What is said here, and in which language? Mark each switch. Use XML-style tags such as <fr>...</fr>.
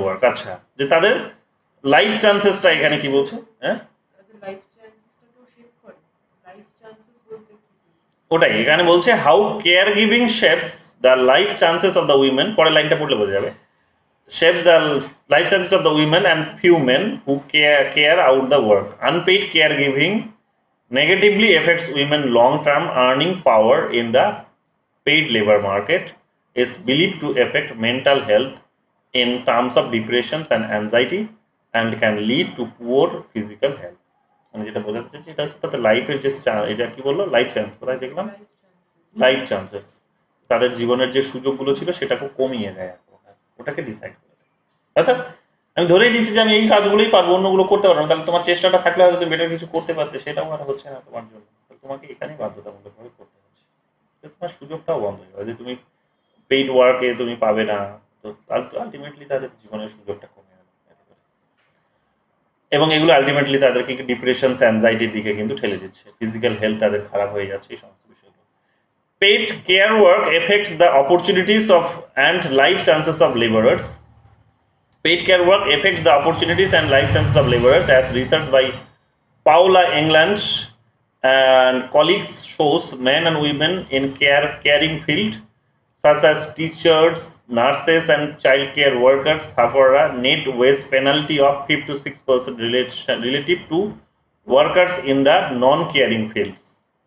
<bn>আচ্ছা, যে তাদের লাইফ চান্সেসটা এখানে কি বলছে, হ্যাঁ লাইফ চান্সেসটাকেও শেপ করে। লাইফ চান্সেস বলতে কি? ওটাই এখানে বলছে,</bn> <en>how care giving shapes the life chances of the women,</en> <bn>পরের লাইনটা পড়লে বোঝা যাবে,</bn> <en>shapes the life chances of the women and few men who care out the work. Unpaid caregiving negatively affects women long-term earning power in the paid labor market, is believed to affect mental health in terms of depressions and anxiety, and can lead to poor physical health.</en> <bn>মানে যেটা বোঝাতে চাইছি এটা হচ্ছে তাদের লাইফের যে এটা কি বললো, লাইফ চান্স, কোথায় দেখলাম, লাইফ চান্সেস, তাদের জীবনের যে সুযোগগুলো ছিল সেটাকে কমিয়ে দেয়, ওটাকে ডিসাইড করে দেয়। অর্থাৎ আমি ধরেই দিচ্ছি যে আমি এই কাজগুলোই পারবো, অন্যগুলো করতে পারবো না, তাহলে তোমার চেষ্টাটা থাকলে হয়তো তুমি বেটার কিছু করতে পারতে, সেটাও আর হচ্ছে না তোমার জন্য, তোমাকে এখানেই বাধ্যতামূলকভাবে করতে হচ্ছে। তোমার সুযোগটাও বন্ধ হয়ে যাবে, যে তুমি পেইড ওয়ার্কে তুমি পাবে না, তো আলটিমেটলি তাদের জীবনের সুযোগটা কমে যাবে, এবং এগুলো আলটিমেটলি তাদেরকে ডিপ্রেশন অ্যাংজাইটির দিকে কিন্তু ঠেলে দিচ্ছে, ফিজিক্যাল হেলথ তাদের খারাপ হয়ে যাচ্ছে, এই সমস্ত বিষয়গুলো।</bn> <en>Paid care work affects the opportunities of and life chances of laborers. Paid care work affects the opportunities and life chances of laborers, as research by Paula England and colleagues shows men and women in caring field such as teachers, nurses and child care workers suffer a net wage penalty of 5 to 6% relative to workers in the non-caring fields.</en>